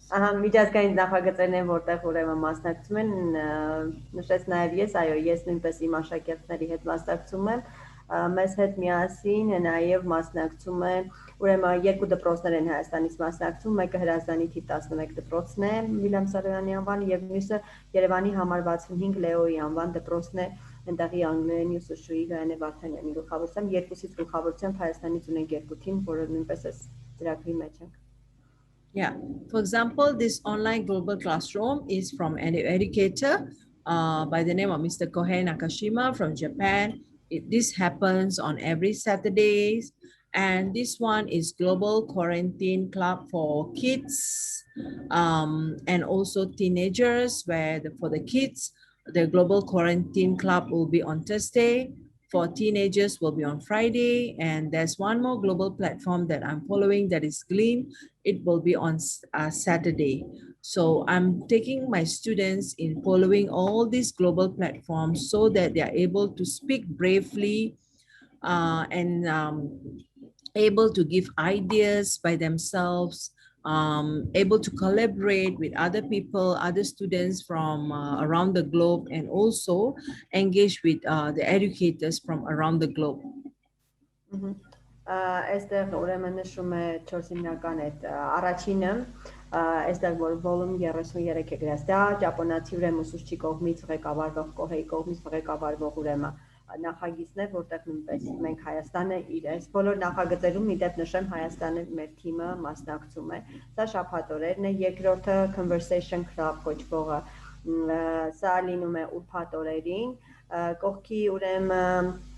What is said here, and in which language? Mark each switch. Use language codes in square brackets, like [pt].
[hy] Միջազգային նախագծերն են, որտեղ ուրեմն մասնակցում են, նշեց նաև ես նույնպես իմ աշակերտների հետ մասնակցում եմ, մեզ հետ միասին նաև մասնակցում է ուրեմն երկու դպրոցներ են Հայաստանից մասնակցում, մեկը Հրազդանի թիվ 11 դպրոցն է, Վիլյամ Սարոյանի անվան, եւ մյուսը Երևանի համար 65 Լեոյի անվան դպրոցն է, այնտեղի անգլերենի ուսուցչուհի Գայանե Վարդանյանի գլխավորությամբ, երկուսից գլխավորությամբ Հայաստանից ունենք երկու թիմ, որը նույնպես է ծրագրի մեջ ենք։ [en] Yeah, for example, this online global classroom is from an educator by the name of Mr. Kohei Nakashima from Japan. This happens on every Saturdays. And this one is Global Quarantine Club for kids and also teenagers, where for the kids, the Global Quarantine Club will be on Thursday. For teenagers will be on Friday. And there's one more global platform that I'm following that is Glean. It will be on Saturday. So I'm taking my students in following all these global platforms so that they are able to speak bravely and able to give ideas by themselves, able to collaborate with other people, other students from around the globe, and also engage with the educators from around the globe. [hy] Այստեղ ուրեմն նշում է 4 հիմնական այդ առաջինը, այստեղ որ volume 33 է գրած, դա ճապոնացի ուրեմն ուսուցչի կողմից ղեկավարվող Կոհեի կողմից ղեկավարվող ուրեմն նախագիծն է, որտեղ նույնպես մենք Հայաստանը իրենց բոլոր նախագծերում իդեպ նշեմ Հայաստանը մեր թիմը մասնակցում է։ Սա շաբաթօրերն է, երկրորդը Conversation Club կոչվողը, սա լինում է ուրբաթ օրերին, կողքի ուրեմն